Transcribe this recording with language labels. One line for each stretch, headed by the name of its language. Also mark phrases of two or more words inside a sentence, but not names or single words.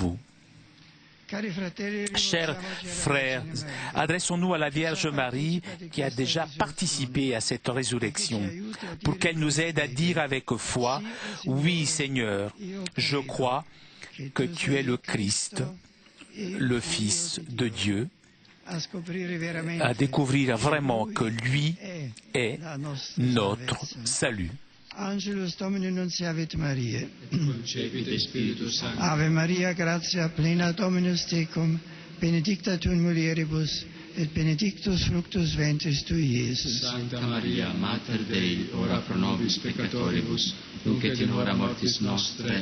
French: » Chers frères, adressons-nous à la Vierge Marie qui a déjà participé à cette résurrection pour qu'elle nous aide à dire avec foi « Oui, Seigneur, je crois que tu es le Christ, le Fils de Dieu, à découvrir vraiment que lui est notre salut.
Latin: Angelus Domini nunciavit Mariae. Concepit Spiritus Sancti. Ave Maria, gratia plena Dominus tecum, benedicta tu in mulieribus, et benedictus fructus ventris tui, Iesus. Sancta Maria, Mater Dei, ora pro nobis peccatoribus, nunc et in hora mortis nostre.